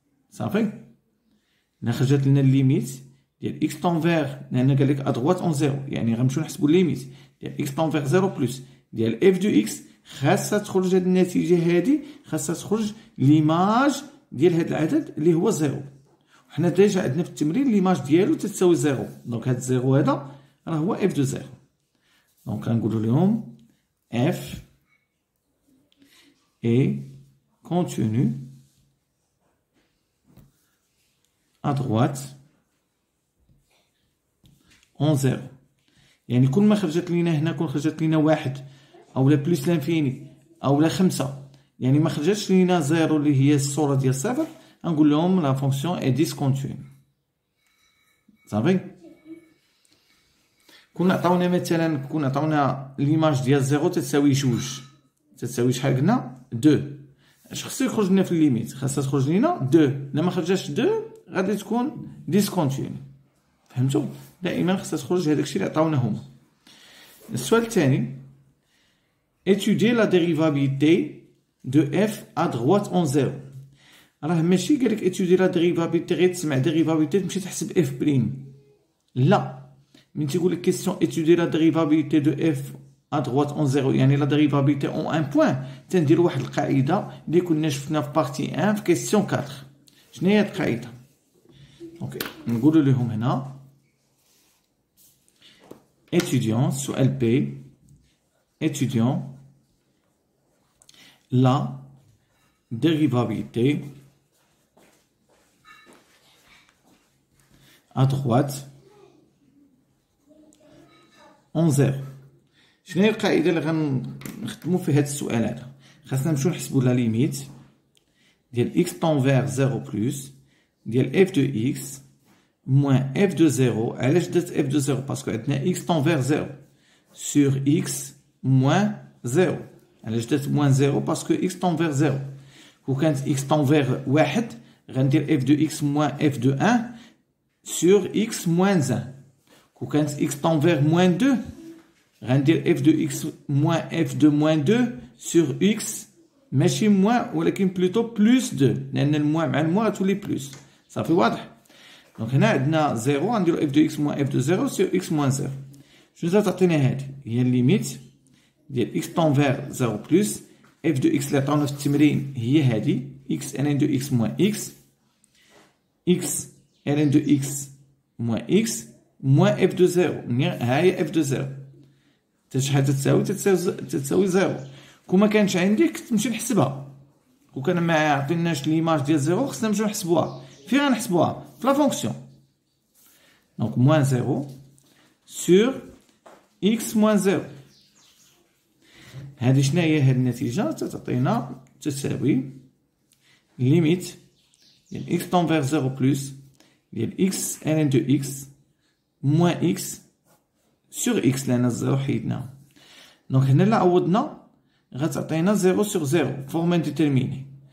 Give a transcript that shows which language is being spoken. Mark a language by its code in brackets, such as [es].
[ar] صافي الا خرجت لنا الليميت ديال [fr] x tend vers [ar] لان قال لك ادروات اون 0 يعني غنمشيو نحسبوا الليميت ديال [fr] x tend vers 0 plus [ar] ديال [fr] f de x [ar] خاصها تخرج هاد النتيجه هادي خاصها تخرج ليماج ديال هاد العدد اللي هو 0. وحنا ديجا عندنا في التمرين ليماج ديالو تتساوي 0. دونك هاد 0 هذا راه هو f de 0. دونك غنقولوا لهم [fr] f est continu à droite en 0. [ar] يعني كل ما خرجت لينا هنا كل خرجت لينا واحد او لا بلس لانفيني او لا 5 يعني ما خرجتش لينا 0 اللي هي الصوره ديال 0 غنقول لهم لا فونكسيون اي ديسكونتينيو. صافي كنا عطاونا مثلا عطاونا ليماج ديال 0 تساوي 2 تساوي شحال قلنا 2. اش خصو يخرج لنا في الليميت؟ خاصها تخرج لينا 2. لما خرجتش 2 غادي تكون ديسكونتينيو. فهمتوا؟ دائما خاصها تخرج هذاك الشيء اللي عطاونا هما. السؤال الثاني [fr] étudier la dérivabilité de f à droite en 0. [ar] راه ماشي قال لك [fr] étudier la dérivabilité [ar] غير تسمع dérivabilité تمشي تحسب f بريم. لا من تيقول لك [fr] question étudier la dérivabilité de f à droite en 0 [ar] يعني [fr] la dérivabilité en un point [ar] تندير واحد القاعده اللي كنا شفنا في بارتي 1 في question 4. شنو هي القاعده؟ اوكي نقولوا لهم هنا [fr] étudiant سؤال B étudiant la dérivabilité à droite en 0. [ar] شنو هي القاعده اللي غنخدموا في هذا السؤال هذا؟ خاصنا نمشيو نحسبوا لا ليميت ديال [fr] x tend vers 0 plus [ar] ديال [fr] f de x moins f de 0. [ar] علاش درت f de 0؟ باسكو عندنا [fr] x tend vers 0. sur x moins 0. علاش درت moins 0 parce que x tend vers 0. [ar] كون كانت [fr] x tend vers 1 [ar] غندير [fr] f de x moins f de 1 sur x moins 1. كون كانت x tend vers moins 2 غندير f de x moins f de moins 2 sur x ماشي moins ولكن plutôt plus 2 [ar] لأن الموان مع الموان غتولي [fr] plus. [ar] صافي واضح. [fr] دونك هنا عندنا 0 غنديرو f de x moins f de 0 sur x moins 0. شنو تعطينا هادي؟ هي الليميت ديال x tend vers 0 plus f de x [ar] اللي عطاونا في التمرين هي هادي [fr] x ln de x moins x x ln de x moins x moins f de 0 ها هي f de 0 [ar] حتى شحال تتساوي [fr] 0. [ar] كون ما كانش عندي كنت نمشي نحسبها. كون كان ما عطيناش ليماج ديال 0 خصنا نمشيو نحسبوها. فين غنحسبوها؟ في لا فونكسيون. [fr] دونك moins 0 sur x moins 0. [ar] هذه شنو هي هذه النتيجة؟ تعطينا تساوي ليميت [fr] ديال x tend vers 0 plus ديال x ln de x moins x sur x لأن الزيرو حيدناه. [ar] دونك هنا لا عوضنا غتعطينا 0 sur 0 فورم انديتيرميني.